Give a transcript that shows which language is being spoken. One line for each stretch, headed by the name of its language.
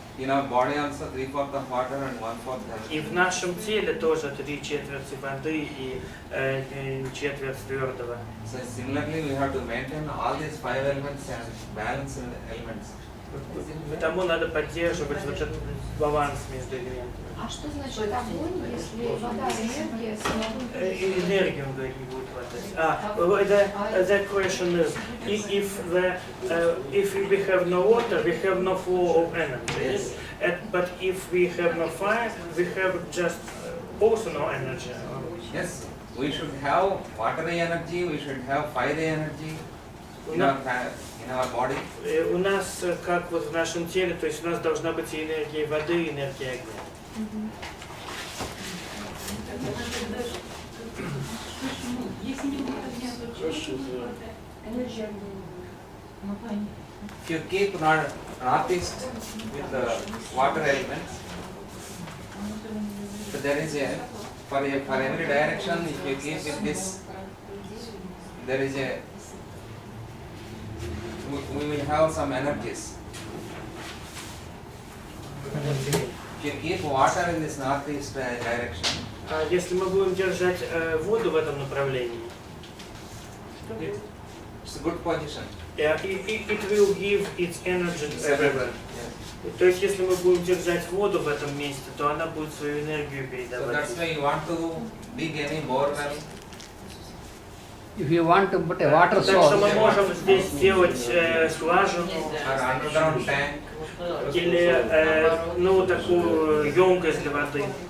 English: In our body also 3/4 of water and 1/4
Russian: И
English: earth.
Russian: в нашем теле тоже 3/4 воды и четверть твердого.
English: So similarly, we have to maintain all these 5 elements and balance elements.
Russian: Потому надо поддерживать вот этот баланс между элементами. А что значит огонь, если вода, энергия, самогон? Энергию, он говорит, не будет хватать.
English: The question is, if we have no water, we have no flow of energy. Yes? But if we have no fire, we have just also no energy. Yes, we should have watery energy, we should have fiery energy in our body.
Russian: У нас, как вот в нашем теле, то есть у нас должна быть и энергия воды, и энергия огня.
English: If you keep northeast with the water elements, so there is for every direction, if you keep with this, there is we will have some energies. If you keep water in this northeast direction,
Russian: Если мы будем держать воду в этом направлении,
English: it's a good position. it will give its energy everywhere. Yes.
Russian: То есть, если мы будем держать воду в этом месте, то она будет свою энергию
English: So
Russian: передавать.
English: that's why you want to dig any bore well. If you want to put a water
Russian: Так что мы
English: source,
Russian: можем здесь сделать скважину
English: Or underground tank,
Russian: или такую емкость для воды.